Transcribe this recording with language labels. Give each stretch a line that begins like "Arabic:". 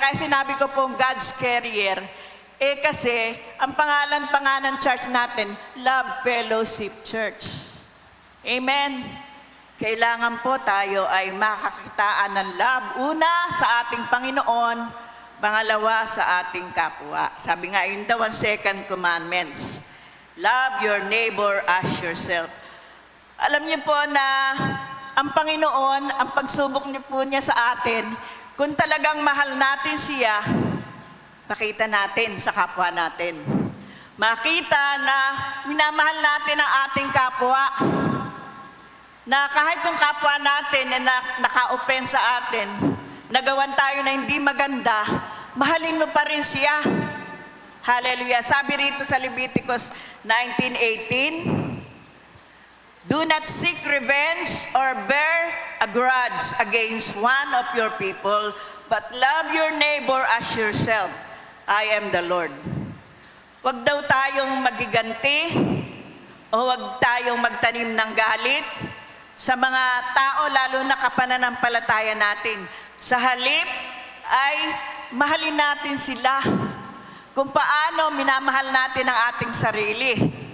Filipino: Kaya sinabi ko po God's Carrier. Kasi ang pangalan ng church natin, Love Fellowship Church. Amen. Kailangan po tayo ay makakitaan ng love. Una, sa ating Panginoon. Pangalawa, sa ating kapwa. Sabi nga, yun daw ang second commandments.
English: Love your neighbor as yourself.
Filipino: Alam niyo po na ang Panginoon, ang pagsubok niyo po niya sa atin, kung talagang mahal natin siya, makita natin sa kapwa natin. Makita na minamahal natin ang ating kapwa. Na kahit yung kapwa natin na naka-open sa atin, nagawan tayo na hindi maganda, mahalin mo pa rin siya. Hallelujah. Sabi rito sa
English: Leviticus 19:18, do not seek revenge or bear a grudge against one of your people, but love your neighbor as yourself. I am the Lord.
Filipino: Huwag daw tayong magiganti o huwag tayong magtanim ng galit sa mga tao, lalo na kapananampalataya natin. Sa halip ay mahalin natin sila kung paano minamahal natin ang ating sarili.